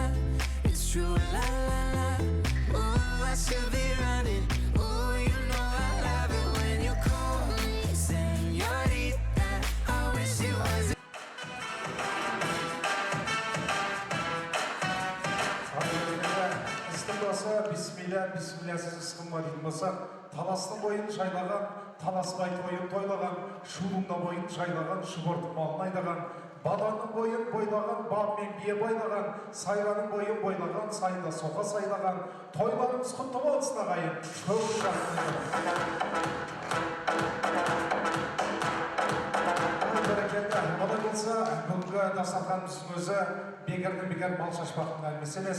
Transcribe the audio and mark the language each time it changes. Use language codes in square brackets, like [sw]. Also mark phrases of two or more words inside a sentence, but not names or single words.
[en] It's true, la la la. Ooh, I should be running. Ooh, you know I love it when you call me señorita. I wish it was. [kk] Bismillah, bismillahсыз ысқынма дейтін болсақ, таластың бойын жайлаған, таласбай тойын тойлаған, шудың да бойын жайлаған, шұбыртып малын айдаған, баданың бойын бойлаған, бап мен бие байлаған, сайраның бойын бойлаған, сайында соқа сайлаған, тойларымыз құтты болсын ағайын, көп Олай болса, бүгінгі дастарханымыздың өзі бекерден бекер мал шашпақтың әңгімесі емес.